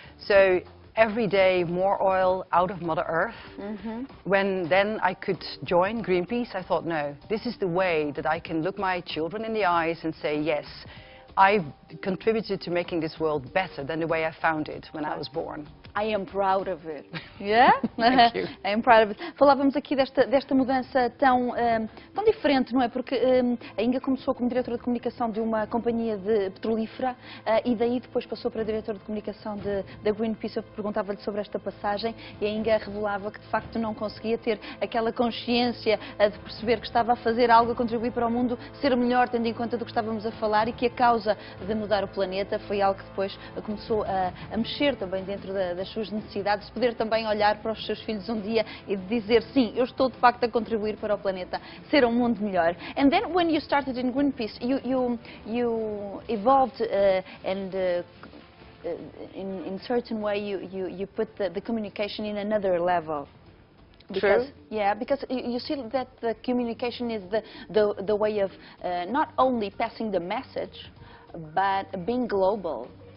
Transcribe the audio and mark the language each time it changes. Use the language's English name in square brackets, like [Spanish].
[English] So every day more oil out of Mother Earth. When then I could join Greenpeace, I thought, no, this is the way that I can look my children in the eyes and say, yes, I've contributed to making this world better than the way I found it when I was born. I am proud of it. Yeah? Thank you. I am proud of it. [Portuguese] Falávamos aqui desta mudança tão diferente, não é? Porque a Inge começou como diretora de comunicação de uma companhia de petrolífera e daí depois passou para diretora de comunicação da Greenpeace. Eu perguntava-lhe sobre esta passagem e a Inge revelava que de facto não conseguia ter aquela consciência de perceber que estava a fazer algo, a contribuir para o mundo ser melhor, tendo em conta do que estávamos a falar, e que a causa de mudar o planeta foi algo que depois começou a mexer também dentro das suas necessidades, de poder também olhar para os seus filhos um dia e de dizer, sim, eu estou de facto a contribuir para o planeta ser um mundo melhor. [English] And then when you started in Greenpeace, you evolved and in certain way you put the communication in another level. Because, True. Yeah, because you see that the communication is the way of not only passing the message, but being global.